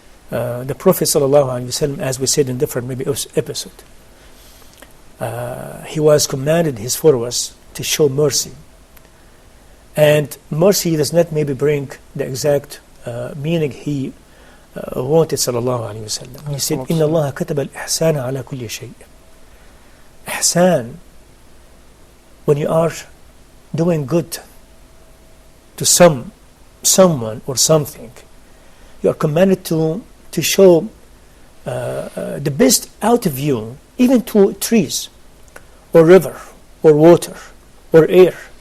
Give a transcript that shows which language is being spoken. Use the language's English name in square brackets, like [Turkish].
[English] The Prophet ﷺ, as we said in different maybe episode, he was commanded his followers to show mercy. And mercy does not maybe bring the exact meaning he wanted sallallahu alayhi wa sallam. He said, [Arabic] إِنَّ اللَّهَ كَتَبَ الْإِحْسَانَ عَلَى كُلِّ شَيْءٍ. [English] Ihsan, when you are doing good to someone or something, you are commanded to show the best out of you, even to trees or river or water or air.